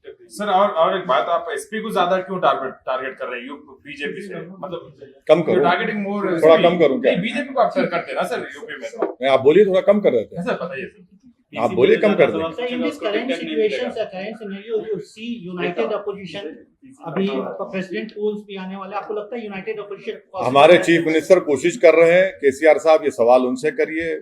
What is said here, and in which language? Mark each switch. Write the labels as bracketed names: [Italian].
[Hindi] Sir और एक बात, आप एसपी को ज्यादा क्यों टारगेट कर रहे हैं बीजेपी से? मतलब कम करो, [English] targeting more, [Hindi] थोड़ा कम करूं क्या? बीजेपी को आप करते हैं ना सर यूपी में? नहीं, आप बोलिए, थोड़ा कम कर रहे थे। सर बताइए सर। आप बोलिए, कम कर दें। [English] So in this current situation, current scenario, you see united opposition. [Hindi] अभी प्रेसिडेंट पोल्स भी आने वाले, आपको लगता है यूनाइटेड ऑपोजिशन? हमारे चीफ मिनिस्टर कोशिश कर रहे हैं, केसीआर साहब ये सवाल उनसे करिए।